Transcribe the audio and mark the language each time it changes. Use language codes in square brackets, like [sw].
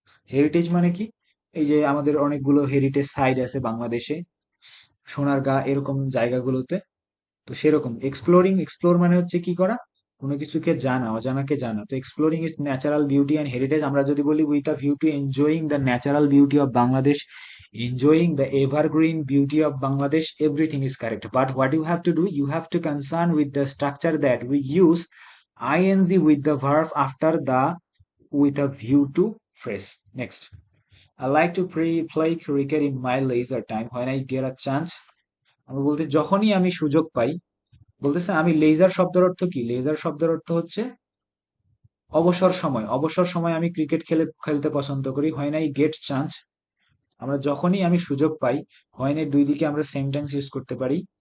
[bn] Heritage মানে কি, এই যে আমাদের অনেকগুলো হেরিটেজ সাইট আছে বাংলাদেশে, সোনারগাঁ এরকম জায়গাগুলোতে, তো সেরকম। এক্সপ্লোর মানে হচ্ছে কি করা, কোনো কিছুকে জানা, অজানাকে জানা। [en] তো exploring is natural beauty and heritage, [bn] আমরা যদি বলি [en] With a view to enjoying the natural beauty of Bangladesh, enjoying the evergreen beauty of Bangladesh, everything is correct. But what you have to do, you have to concern with the structure that we use ing with the verb after the with a view to phrase. Next, I like to play cricket in my leisure time when I get a chance. [bn] আমরা বলতে যখনই আমি সুযোগ পাই, বলতেছে আমি laser শব্দের অর্থ কি? লেজার শব্দের অর্থ হচ্ছে অবসর সময়। অবসর সময় আমি ক্রিকেট খেলতে পছন্দ করি। হয় না [en] get chance, [bn] আমরা যখনই আমি সুযোগ পাই, হয় না দুই দিকে আমরা সেন্টেন্স ইউজ করতে পারি।